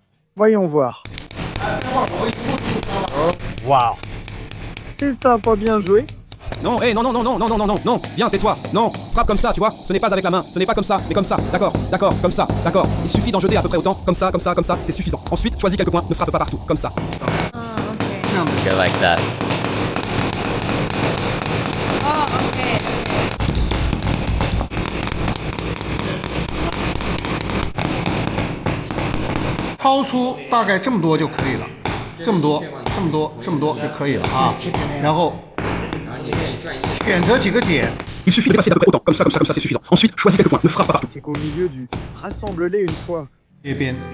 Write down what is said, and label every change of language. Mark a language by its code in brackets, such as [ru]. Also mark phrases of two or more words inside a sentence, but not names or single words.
[fr] Voyons voir. Waouh! C'est ça, pas bien joué? Non, hé, non, non, non, non, non, non, non, non, non, viens, tais-toi, non, frappe comme ça, tu vois, ce n'est pas avec la main, ce n'est pas comme ça, mais comme ça, d'accord, comme ça, d'accord, il suffit d'en jeter à peu près autant, comme ça, c'est suffisant. Ensuite, choisis quelques points, ne frappe pas partout, comme ça. [en] Go like that. Oh, ok. [zh] 抛出大概这么多就可以了，这么多就可以了啊。然后选择几个点， [fr] Il suffit de dépasser d'à peu près autant, comme ça, c'est suffisant. Ensuite, choisis quelques points, ne frappe pas partout. C'est qu'au milieu du... Rassemble-les une fois. [zh] 这边